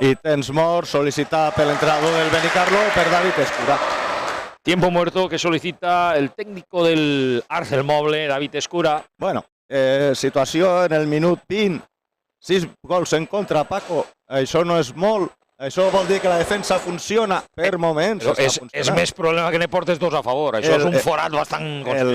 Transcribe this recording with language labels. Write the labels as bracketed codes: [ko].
[ca] I temps mort sol·licitat per l'entrenador del Benicarló per David Escura. [es] Tiempo muerto que solicita el técnico del Arder Moble, David Escura. [ca] Bueno, situació en el minut 20. 6 gols en contra, Paco. Això no és molt. Això vol dir que la defensa funciona per moments. És més problema que ne portes 2 a favor. Això és un forat bastant considerable.